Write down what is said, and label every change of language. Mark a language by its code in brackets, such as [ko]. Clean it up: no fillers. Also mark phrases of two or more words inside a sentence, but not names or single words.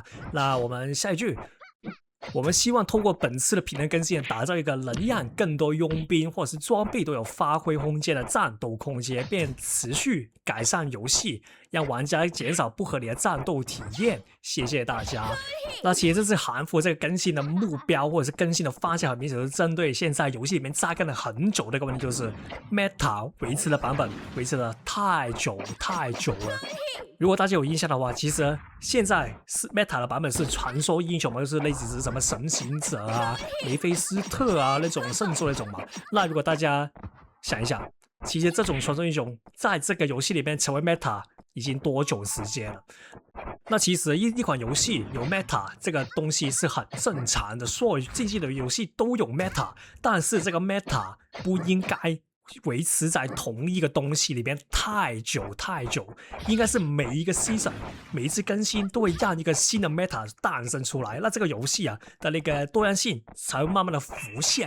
[zh] 那我們下一句，我們希望通過本次的平衡更新，打造一個能讓更多傭兵或是裝備都有發揮空間的戰鬥空間，並持續改善遊戲，讓玩家減少不合理的戰鬥體驗。謝謝大家。那其實這次韓服這個更新的目標或者是更新的方向，很明顯是針對現在遊戲裡面扎根了很久的一個問題，就是 Meta 維持的版本維持了太久了。如果大家有印象的話，其實現在是 Meta 的版本是傳說英雄嘛，就是類似是什麼神行者啊、梅菲斯特啊那种圣座那種嘛。那如果大家想一想，其實這種傳說英雄在這個遊戲裡面成為 Meta 已經多久時間了？那其實一款遊戲有 Meta 這個東西是很正常的，所有競技的遊戲都有 Meta， 但是這個 Meta 不應該維持在同一個東西裡邊太久，應該是每一個 season 每一次更新都會讓一個新的 meta 誕生出來，那這個遊戲啊的那個多樣性才會慢慢的浮現。